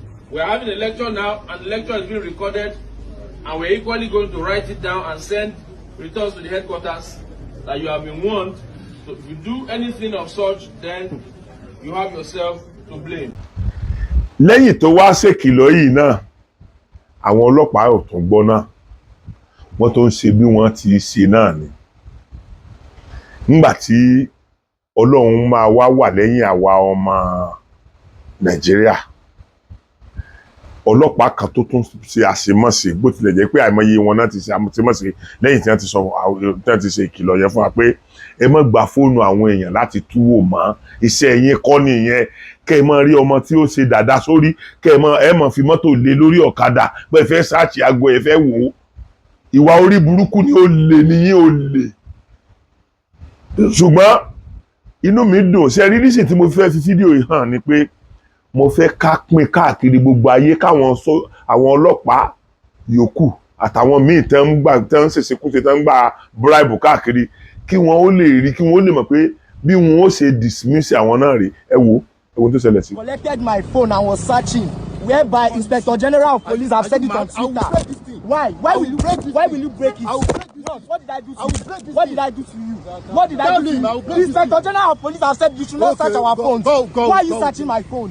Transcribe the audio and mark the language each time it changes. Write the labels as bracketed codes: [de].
[en] We are having a lecture now, and the lecture is being recorded, and we're equally going to write it down and send returns to the headquarters that you have been warned. So if you do anything of such, then you have yourself to blame. [yo] Lẹ́yìn tó wá ṣèkìlọ̀ yìí náà àwọn ọlọ́pàá ò tún gbọ́ náà wọ́n tó ń ṣe bí wọ́n ti ṣe náà ni nígbà tí Ọlọ́run máa wà lẹ́yìn àwa ọmọ Nàìjíríà ọlọ́pàá kan tó tún ṣe àṣemáṣe bó tilẹ̀ jẹ́ pé àìmọye wọn náà ti ṣe àṣemáṣe lẹ́yìn tí wọ́n ti ṣe ìkìlọ̀ yẹn fún wa pé ẹ má gba fóònù àwọn èèyàn láti túwò mọ́ iṣẹ́ yín kọ́ nìyẹn kẹ́ ẹ má rí ọmọ tí ó ṣe dàda sórí kẹ́ ẹ má fi mọ́tò lé lórí ọ̀kadà pé ẹ fẹ́ sáàchì aago ẹ fẹ́ wò ó ìwà orí burúkú ni ó lè níyìn ó lè ṣùgbọ́n inú mi dùn ṣe rí nísìn tí mo fẹ́ fi fídíò yìí hàn ni pé mo fẹ́ ká pín káàkiri gbogbo ayé káwọn àwọn ọlọ́pàá yòókù àtàwọn míì tẹ́ ń ṣèṣekúṣe tẹ́ ń gba bribe káàkiri kí wọ́n ó lè rí kí wọ́n ó lè mọ̀ pé bí wọ́n ó ṣe dismiss àwọn náà rí ẹ wo tó ṣẹlẹ̀ sí. [en] Collected my phone and was searching whereby Inspector General of Police have said it on Twitter. Why will you break it? What did I do to you? What did I do to you? What did I do to you? Inspector General of Police have said you should not search our phones. Why are you searching my phone?